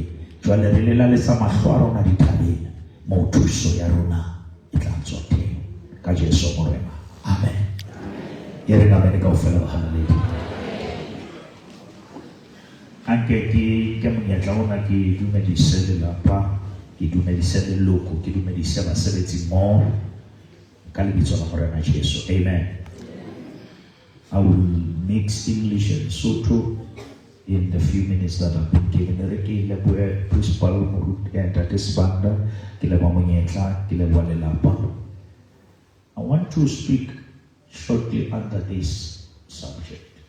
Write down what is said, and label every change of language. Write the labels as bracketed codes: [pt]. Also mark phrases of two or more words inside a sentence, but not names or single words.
[st] jwale re lela le sa mahlo a rona dithabeng mo thuso ya rona e tla tswa teng ka Jesu morena amen ye re ga bene ka ofela haleluya anche ke monyetla ona ke dumedise lelapa ke dumedise leloko ke dumedise basebetsi mmoho ka lebitso la morena Jesu amen. [en] I will mix English and Sotho in the few minutes that I've been given. I want to speak shortly under this subject.